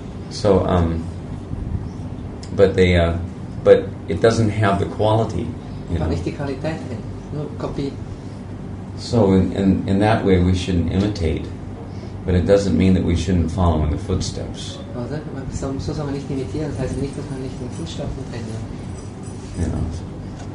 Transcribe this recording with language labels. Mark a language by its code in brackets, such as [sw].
[en] So, but it doesn't have the quality. [de] Nicht die Qualität, nur Kopie. [en] So in that way we shouldn't imitate, but it doesn't mean that we shouldn't follow in the footsteps. [de] Oder? So soll man nicht imitieren, das heißt nicht, dass man nicht in den Fußstapfen treten.